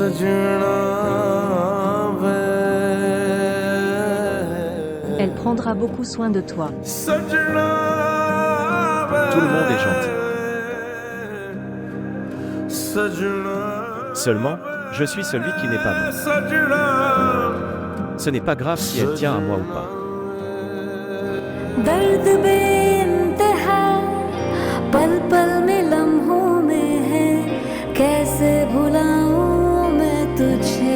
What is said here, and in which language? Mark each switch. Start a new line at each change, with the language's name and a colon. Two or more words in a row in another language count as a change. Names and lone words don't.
French: Elle prendra prendra beaucoup soin de toi. Tout le monde est gentil. Seulement, je suis celui qui n'est pas bon. Ce n'est pas grave si elle tient à moi ou pas.
Hindi: दर्द बेइंतहा पल पल में लम्हों में है कैसे भुलाऊं मैं तुझे